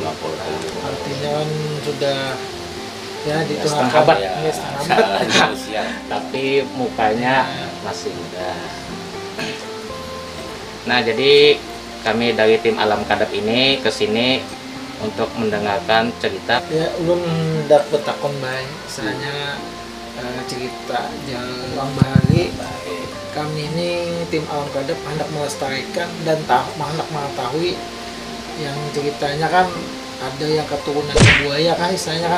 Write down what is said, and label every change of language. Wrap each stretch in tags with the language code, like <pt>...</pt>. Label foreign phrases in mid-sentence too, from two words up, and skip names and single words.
<id>Artinya kan sudah ya di setengah abad. Ya, Ya, setengah abad. usia. Tapi mukanya masih muda. Nah, jadi kami dari tim Alam Kadap ini ke sini untuk mendengarkan cerita.</id> <bjn>Ya ulun dapat takon bae.</bjn> <id>Misalnya cerita jalan bahari. Kami ini tim Alam Kadap hendak melestarikan dan hendak mengetahui yang ceritanya kan ada yang keturunan buaya kan istilahnya kan.</id>